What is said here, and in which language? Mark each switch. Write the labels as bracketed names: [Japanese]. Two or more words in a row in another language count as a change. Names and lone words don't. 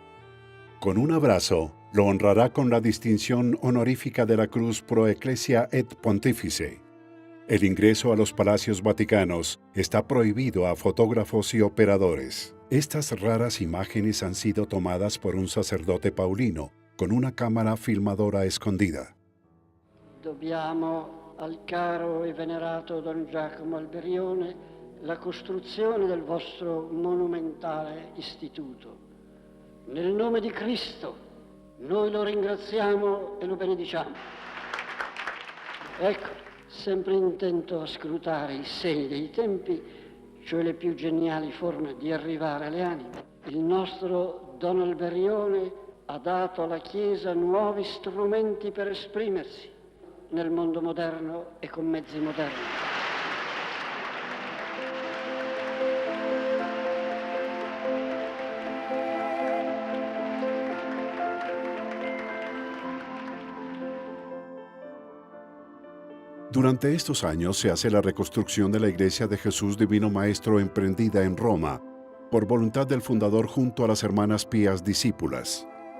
[Spanish] Con un abrazo, lo honrará con la distinción honorífica de la Cruz Pro Ecclesia et Pontifice. El ingreso a los palacios vaticanos está prohibido a fotógrafos y operadores. Estas raras imágenes han sido tomadas por un sacerdote paulino con una cámara filmadora escondida. [Italian] Dobbiamo al caro e venerato Don Giacomo Alberione la costruzione del vostro monumentale istituto. Nel nome di Cristo, noi lo ringraziamo e lo benediciamo. Ecco, sempre intento a scrutare i segni dei tempi, cioè le più geniali forme di arrivare alle anime. Il nostro Don Alberione ha dato alla Chiesa nuovi strumenti per esprimersi nel mondo moderno e con mezzi moderni. [Spanish] Durante estos años se hace la reconstrucción de la Iglesia de Jesús Divino Maestro emprendida en Roma, por voluntad del fundador junto a las hermanas Pías discípulas.